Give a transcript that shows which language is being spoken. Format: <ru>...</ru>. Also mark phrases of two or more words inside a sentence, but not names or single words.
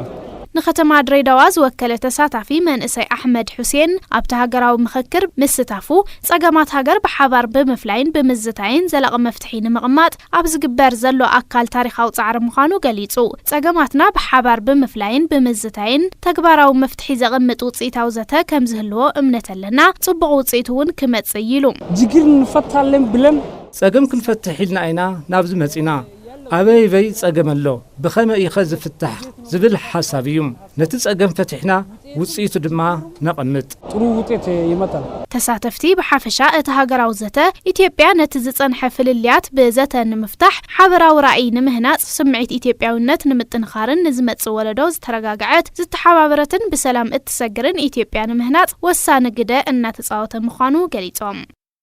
<ti>ንኸተማ ድሬዳዋ ዝወከለ ተሳታፊ መንእሰይ አሕመድ ሁሴን ኣብቲ ሃገራዊ ምክክር ምስታፉ ጸገማት ሃገር ብሓባር ብምፍላይን ብምዝታይን ዘላቀ መፍትሒ ንምቕማጥ ኣብ ዝግበር ዘሎ አካል ታሪኻዊ ጻዕሪ ምዃኑ ገሊጹ ጸገማትና ብሓባር ብምፍላይን ብምዝታይን ተግባራዊ መፍትሒ ዘቕምጥ ውጽኢታዊ ዘተ ከም ዝህልዎ እምነት ኣለና ጽቡቕ ውጽኢት እውን ክመጽእ ኢሉ</ti> <am>ጅግር ንፈታለን ብለን</am> <ti>ጸገም ክንፈትሕ ኢልና ኢና ናብዚ መጺና ኣበይ ጸገመሎ ብኸመ ኢኸ ዝፍታሕ ዝብል ሓሳብ እዩ ነቲ ጸገም ፈትሕና ውጽኢቱ ድማ ነቕምጥ</ti> <am>ጥሩ ውጤት ይመጣል</am> <ti>ተሳተፍቲ ብሓፈሻ እቲ ሃገራዊ ዘተ ኢትዮጵያ ነቲ ዝጸንሐ ፍልልያት ብዘተ ንምፍታሕ ሓበራዊ ራእይ ንምህናጽ ስምዒት ኢትዮጵያውነት ንምጥንኻርን ንዝመጽእ ወለዶ ዝተረጋግዐት ዝተሓባበረትን ብሰላም እትሰግርን ኢትዮጵያ ንምህናጽ ወሳኒ ግደ እናተጻወተ ምዃኑ ገሊጾም</ti>